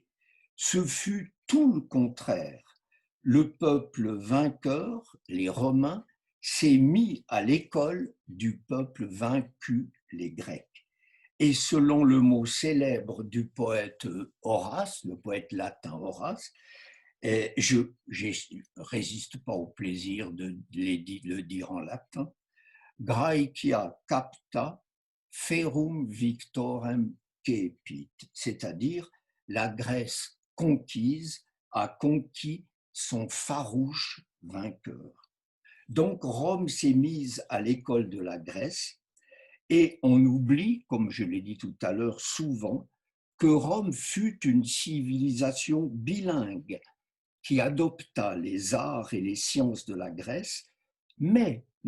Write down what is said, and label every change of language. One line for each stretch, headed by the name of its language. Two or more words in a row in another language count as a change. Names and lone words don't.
French: Ce fut tout le contraire. Le peuple vainqueur, les Romains, s'est mis à l'école du peuple vaincu, les Grecs. Et selon le mot célèbre du poète Horace, le poète latin Horace, et je ne résiste pas au plaisir de le dire en latin.
Latin: Graecia capta ferum victorem cepit,
French: c'est-à-dire la Grèce conquise a conquis son farouche vainqueur. Donc Rome s'est mise à l'école de la Grèce et on oublie, comme je l'ai dit tout à l'heure souvent, que Rome fut une civilisation bilingue qui adopta les arts et les sciences de la Grèce, mais